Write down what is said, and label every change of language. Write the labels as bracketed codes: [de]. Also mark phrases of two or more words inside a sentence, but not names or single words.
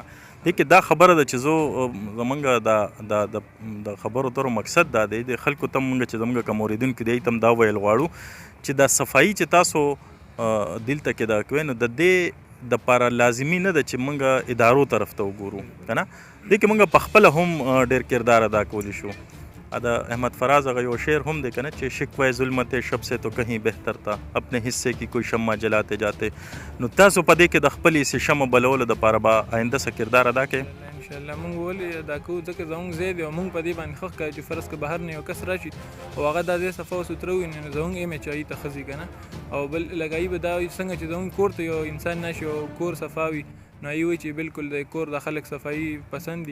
[ps] دې کې دا خبره ده چې زه زمونږ د خبرو تر مقصد دا دی د خلکو ته مونږ چې زمونږ کوم اوریدونکي دی ته دا ویل غواړو چې دا صفایي چې تاسو دلته کې دا کوئ نو د دې دپاره لازمي نه ده چې مونږ ادارو طرف ته وګورو که نه، دې کې مونږ په خپله هم ډېر کردار ادا کولی شو. دا احمد فراز هغه یو شعر هم دی که نه چې [ur] شکوہ ظلمت شب سے تو کہیں بہتر تھا اپنے حصے کی کوئی شمع جلاتے جاتے. [ps] نو تاسو په دې کې د خپل حصې شمع بلولو دپاره به آینده څه کردار ادا کوئ؟ انشاءالله موږ ولې ادا کوو، ځکه زموږ ځای دی او موږ په دې باندې خوښ کوو چې فرض که بهر نه یو کس راشي او هغه دا ځای صفا او سوتره وویني نو زموږ ایمیج هغې ته ښه ځي که نه. او بل لګایي به دا وي څنګه چې زموږ کور ته یو انسان راشي او کور صفا وي نو هغې وایي چې بالکل د کور د خلک صفایي پسند دي.